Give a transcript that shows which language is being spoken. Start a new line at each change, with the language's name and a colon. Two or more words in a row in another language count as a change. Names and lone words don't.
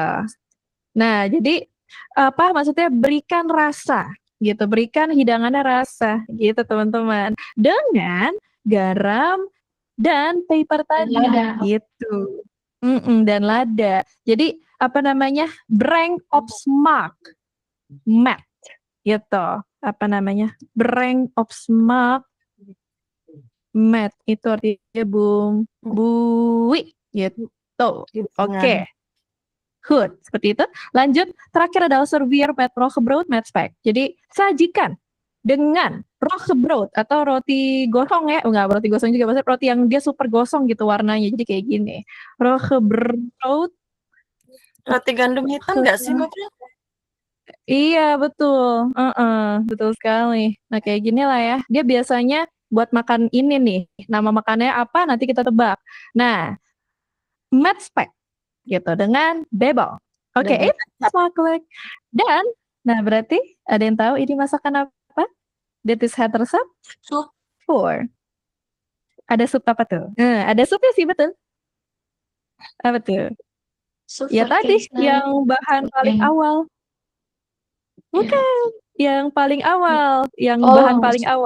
Indonesian: Nah, jadi apa maksudnya berikan rasa. Gitu. Berikan hidangannya rasa. Gitu, teman-teman. Dengan garam dan pepper tadi. Lada. Gitu. Dan lada. Jadi apa namanya,
Dutch: Breng op smaak. Mat.
Indonesian: Gitu. Apa namanya?
Dutch: Breng op smaak. Mat.
Indonesian: Itu artinya bumbui. Gitu. Oke. Goed, seperti itu. Lanjut, terakhir adalah
Dutch: servier met roggebrood met spek.
Indonesian: Jadi, sajikan dengan roggebrood atau roti gosong ya. Enggak, roti gosong juga, maksudnya roti yang dia super gosong gitu warnanya. Jadi kayak gini. Roggebrood. Roti gandum hitam nggak sih, Mbak Pria? Iya, betul. Betul sekali. Nah, kayak gini lah ya. Dia biasanya buat makan ini nih. Nama makannya apa, nanti kita tebak. Nah,
Dutch: met spek.
Indonesian: Gitu, dengan bebel. Oke, Dengan
Dutch: it's makkelijk.
Indonesian: Dan, nah berarti ada yang tahu ini masakan apa?
Dutch: Dit is het resep
Indonesian: Sup. voor. Ada sup apa tuh? Ada supnya sih, betul. Apa tuh? Sup Ya tadi,
Dutch: verkeerd.
Indonesian: yang bahan paling awal. Bukan, yang paling awal. Yang bahan paling awal.